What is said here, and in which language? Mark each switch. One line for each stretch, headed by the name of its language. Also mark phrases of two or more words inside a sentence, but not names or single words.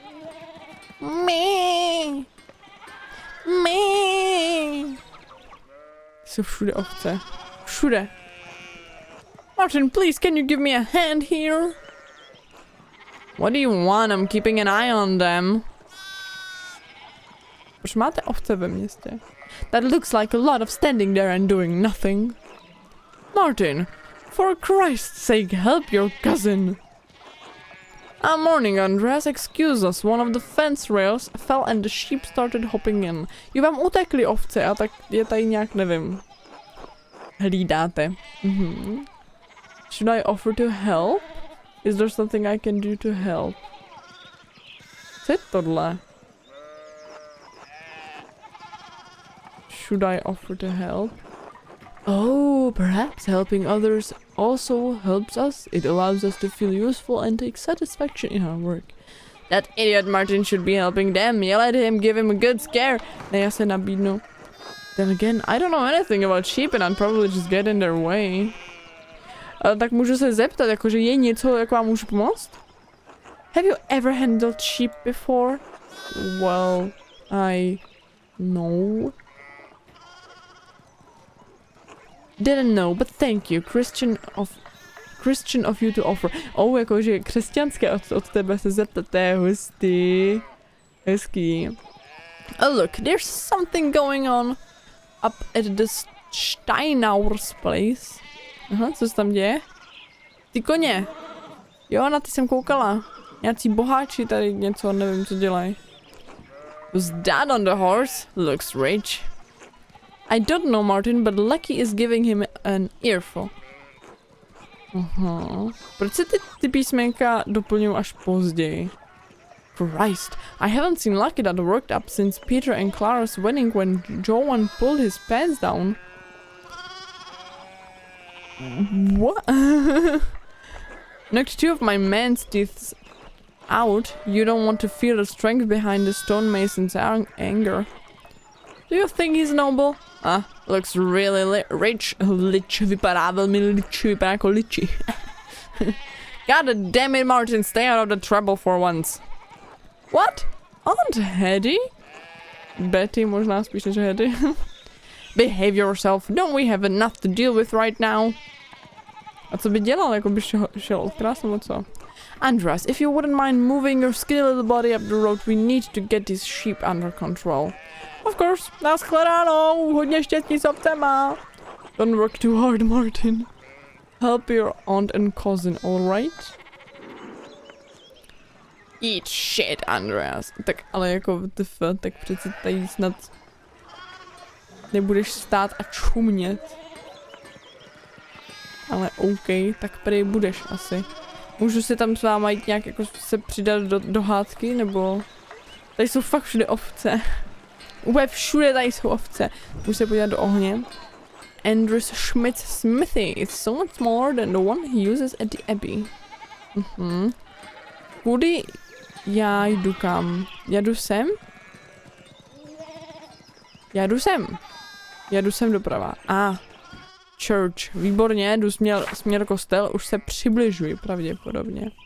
English: Me.
Czech: Jsou všude ovce. Všude.
English: Martin, please, can you give me a hand here? What do you want? I'm keeping an eye on them.
Czech: Proč máte ovce ve městě?
English: That looks like a lot of standing there and doing nothing. Martin, for Christ's sake, help your cousin. Morning, Andreas. Excuse us. One of the fence rails fell and the sheep started hopping in.
Czech: Jo, vám utekly ovce a tak je tady nějak, nevím, hlídáte.
English: Should I offer to help? Is there something I can do to help?
Czech: Co je tohle?
English: Should I offer to help? Oh, perhaps helping others also helps us. It allows us to feel useful and take satisfaction in our work. That idiot Martin should be helping them. Yell at him, give him a good scare.
Czech: Ne, já se nabídnu.
English: Then again, I don't know anything about sheep and I'd probably just get in their way.
Czech: Tak můžu se zeptat, jakože je něco, jak vám můžu pomoct?
English: Have you ever handled sheep before? Well, no. Didn't know, but thank you, Christian of you to offer.
Czech: Oh, jakože křesťanské od tebe se zeptat, to je hustý. Hezký.
English: Oh look, there's something going on up at the Steinaur's place.
Czech: Aha, co se tam děje? Ty koně. Jo, na ty jsem koukala. Nějací boháči tady něco, nevím, co dělají.
English: Who's that on the horse? Looks rich. I don't know, Martin, but Lucky is giving him an earful.
Czech: Aha. Proč se ty písmenka doplňují až později?
English: Christ, I haven't seen Lucky that worked up since Peter and Clara's wedding when Joan pulled his pants down. What? Knocked two of my man's teeth out. You don't want to feel the strength behind the stonemason's anger. Do you think he's noble? Looks really rich.
Czech: Lich vypadá velmi lich, vypadá jako liči.
English: God damn it, Martin, stay out of the trouble for once. What? Aunt Hedy? Betty,
Czech: možná spíš než Hedy.
English: Behave yourself. Don't we have enough to deal with right now?
Czech: A co by dělal, jako by šel od krásnu, nebo co?
English: Andreas, if you wouldn't mind moving your skinny little body up the road, we need to get these sheep under control. Of course,
Czech: naschledanou, hodně štěstí s ovcema.
English: Don't work too hard, Martin. Help your aunt and cousin, alright? Eat shit, Andreas.
Czech: Tak ale jako tak přece tady snad nebudeš stát a čumět. Ale OK, tak prý budeš asi. Můžu si tam s váma jít nějak jako se přidat do hádky, nebo... Tady jsou fakt všude ovce. Úplně všude tady jsou ovce. Můžu se podívat do ohně.
English: Andrews Schmidt's smithy is so much smaller than the one he uses at the Abbey.
Czech: Kudy já jdu kam? Já jdu sem? Já jdu sem doprava.
English: Church.
Czech: Výborně, jdu směr kostel, už se přibližuji pravděpodobně.